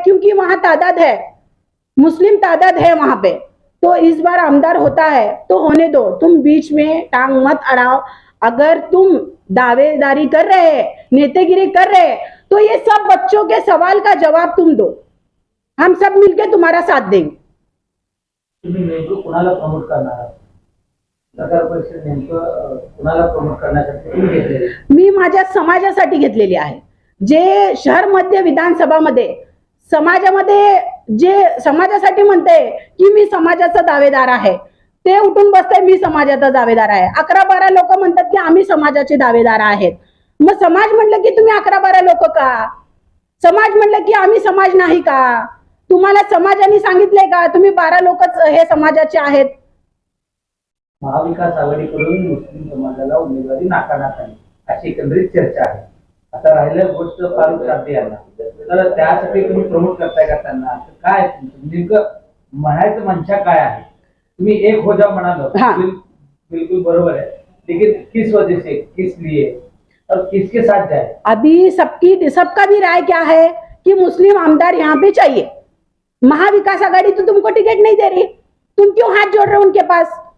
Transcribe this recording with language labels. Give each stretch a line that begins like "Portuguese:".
Hindi: क्योंकि वहां तादाद है, मुस्लिम तादाद है वहां पे, तो इस बार आमदार होता है तो होने दो, तुम बीच में टांग मत अड़ाओ। अगर तुम दावेदारी कर रहे, नेतागिरी कर रहे, तो ये सब बच्चों के सवाल का जवाब तुम दो, हम सब मिलके तुम्हारा साथ देंगे।
Marathi: तुम्ही नेमकं कुणाला प्रमोट करणार आहात? नगर परिषद नेमकं कुणाला प्रमोट करण्यासाठी तुम्ही घेतलेले? मी माझ्या समाजासाठी घेतलेली आहे। जे शहर मध्य विधानसभामध्ये समाजामध्ये जे समाजासाठी म्हणते की मी समाजाचा दावेदार आहे, ते उठून बसते मी समाजाचा दावेदार आहे। 11-12 लोक म्हणतात की आम्ही समाजाचे दावेदार आहेत। मग समाज म्हणलं की तुम्ही 11-12 लोक का? समाज म्हणलं की आम्ही समाज नाही का? तुम्हाला समाजाने सांगितलंय का तुम्ही 12 लोकच हे समाजाचे आहेत? महाविकास आघाडीकडून मुस्लिम समाजाला उमेदवारी नाकारण्यात आली अशी एकंदरीत चर्चा आहे। आता राहिलं गोष्ट फारुख साबदे यांना, तर त्यासाठी तुम्ही प्रमोट करताय का त्यांना? काय नेमकं म्हणायचं मंशा काय आहे? तुम्ही
Hindi: एक हो जाओ
Marathi: म्हणालो,
Hindi: बिल्कुल बरोबर है, लेकिन किस वजह से, किस लिए और किसके साथ जाए? अभी सबका भी राय क्या है कि मुस्लिम आमदार यहाँ पे चाहिए। महाविकास आघाड़ी तो तुमको टिकट नहीं दे रही, तुम क्यों हाथ जोड़ रहे हो उनके पास?